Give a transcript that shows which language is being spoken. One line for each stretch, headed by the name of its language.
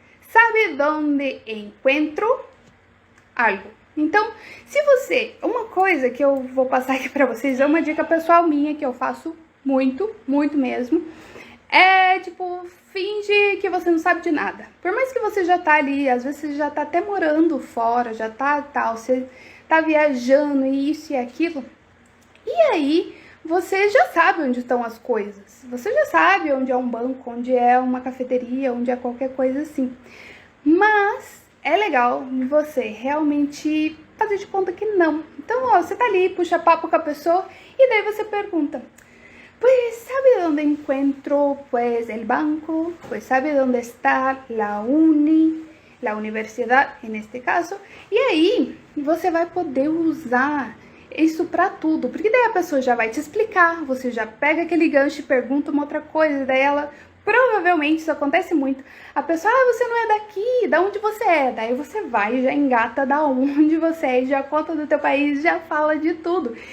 Spanish: ¿Sabe dónde encuentro algo?
Portuguese: Então, se você... Uma coisa que eu vou passar aqui pra vocês é uma dica pessoal minha que eu faço muito, muito mesmo. É, tipo, finge que você não sabe de nada. Por mais que você já tá ali, às vezes você já tá até morando fora, já tá tal, você tá viajando e isso e aquilo. E aí, você já sabe onde estão as coisas. Você já sabe onde é um banco, onde é uma cafeteria, onde é qualquer coisa assim. Mas é legal você realmente fazer de conta que não. Então, ó, você tá ali, puxa papo com a pessoa e daí você pergunta...
Spanish: Pues, ¿sabe dónde encuentro, pues, el banco? Pues, ¿sabe dónde está la universidad, en este caso?
Portuguese: E aí, você vai poder usar isso pra tudo, porque daí a pessoa já vai te explicar, você já pega aquele gancho e pergunta uma outra coisa, daí ela... Provavelmente, isso acontece muito, a pessoa, você não é daqui, da onde você é? Daí você vai e já engata da onde você é, já conta do teu país, já fala de tudo.